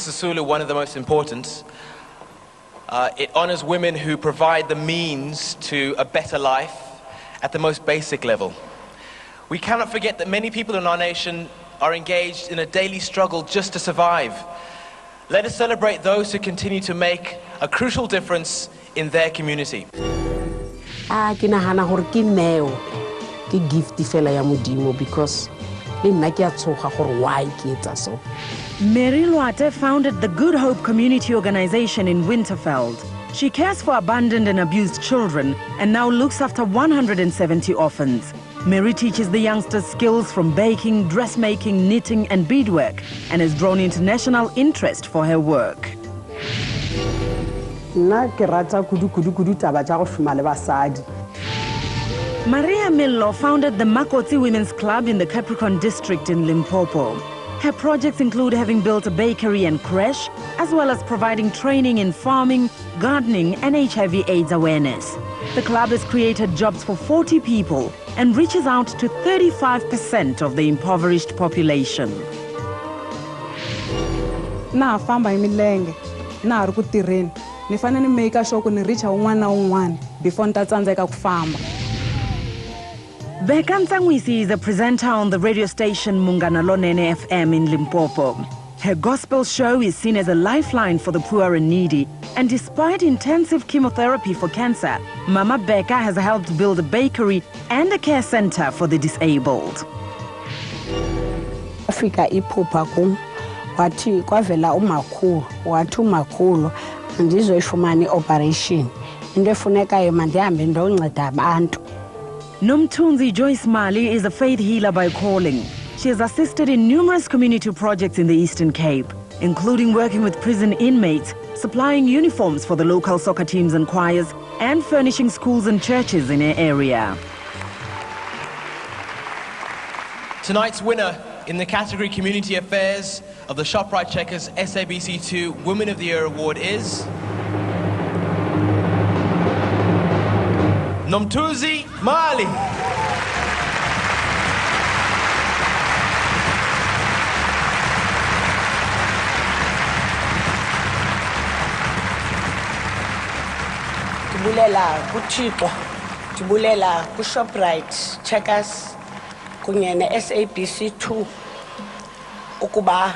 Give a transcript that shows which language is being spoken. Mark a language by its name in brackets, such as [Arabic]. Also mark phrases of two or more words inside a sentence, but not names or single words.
[English] Sisulu, one of the most important. It honors women who provide the means to a better life at the most basic level. We cannot forget that many people in our nation are engaged in a daily struggle just to survive. Let us celebrate those who continue to make a crucial difference in their community. [Southern Sotho] Ke nahana hore ke neo ke gift fela ya modimo because le nna ke a tshoga gore why ke etsa so. [English] Mary Luate founded the Good Hope Community Organization in Winterveld. She cares for abandoned and abused children and now looks after 170 orphans. Mary teaches the youngsters skills from baking, dressmaking, knitting and beadwork and has drawn international interest for her work. [Northern Sotho] Nna ke rata kudu taba tsa go shuma le basadi. [English] Maria Millo founded the Makotsi Women's Club in the Capricorn district in Limpopo. Her projects include having built a bakery and creche, as well as providing training in farming, gardening and HIV/AIDS awareness. The club has created jobs for 40 people and reaches out to 35% of the impoverished population. [Tsonga] Na famba imilenge, na ari ku tirheni. Ni fanele ni [English] make sure [Tsonga] ku ni reach un'wana na un'wana before ni ta tsandzeka ku famba. [English] Beka Ntsanwisi is a presenter on the radio station Mungana Lonene FM in Limpopo. Her gospel show is seen as a lifeline for the poor and needy. And despite intensive chemotherapy for cancer, Mama Beka has helped build a bakery and a care center for the disabled. [Xhosa] Africa iphupha kum wathi kwavela umakhulu wathi umakhulu ndizoyifumana operation into efunekayo mandihambe ndonceda abantu. [English] Nomtunzi Joyce Mali is a faith healer by calling. She has assisted in numerous community projects in the Eastern Cape, including working with prison inmates, supplying uniforms for the local soccer teams and choirs, and furnishing schools and churches in her area. Tonight's winner in the category Community Affairs of the ShopRite Checkers SABC2 Women of the Year Award is Nomtunzi Mali. [Xhosa] Tibulela kuThixo, tibulela kuShopRite Checkers kunye neSABC2 ukuba